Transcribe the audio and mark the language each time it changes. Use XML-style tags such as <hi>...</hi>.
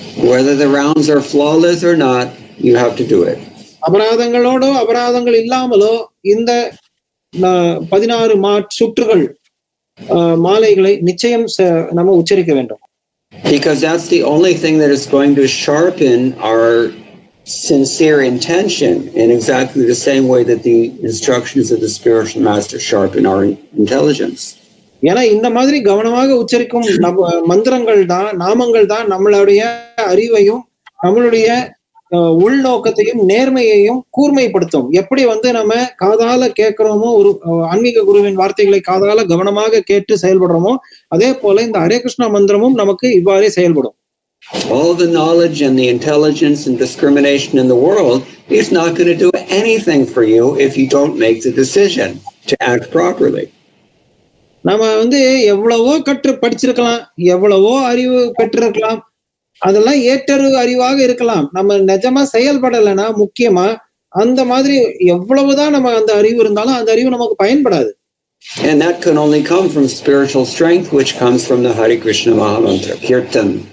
<en>whether the rounds are flawless or not, you have to do it.</en> <ta>அபராதங்கள் இல்லாமலோ இந்த 16 சுற்றுகள் மாலைகளை நிச்சயம் நம்ம உச்சரிக்க வேண்டும்.</ta> <en>Because that's the only thing that is going to sharpen our sincere intention in exactly the same way that the instructions of the spiritual master sharpen our intelligence.</en> <ta>ஏன்னா இந்த மாதிரி கவனமாக உச்சரிக்கும் மந்திரங்கள் தான், நாமங்கள் தான் நம்மளுடைய அறிவையும் நம்மளுடைய உள்நோக்கத்தையும் நேர்மையையும் கூர்மைப்படுத்தும். எப்படி வந்து நம்ம காதால கேட்கிறோமோ, ஒரு ஆன்மீக குருவின் வார்த்தைகளை காதால கவனமாக கேட்டு செயல்படுறோமோ அதே போல இந்த ஹரே கிருஷ்ணா மந்திரமும் நமக்கு இவ்வாறே செயல்படும்.</ta> <en>All the knowledge and the intelligence and discrimination in the world is not going to do anything for you if you don't make the decision to act properly.</en> <ta>நம்ம வந்து எவ்வளவோ படிச்சிருக்கலாம், எவ்வளவோ அறிவு பெற்றிருக்கலாம், அதெல்லாம் ஏற்றறிவு அறிவாக இருக்கலாம். நம்ம நிஜமா செயல்படலைன்னா முக்கியமா அந்த மாதிரி எவ்வளவுதான் நம்ம அந்த அறிவு இருந்தாலும் அந்த அறிவு நமக்கு பயன்படாது.</ta> <en>And that can only come from spiritual strength, which comes from the Hare Krishna Mahamantra, Kirtan.</en>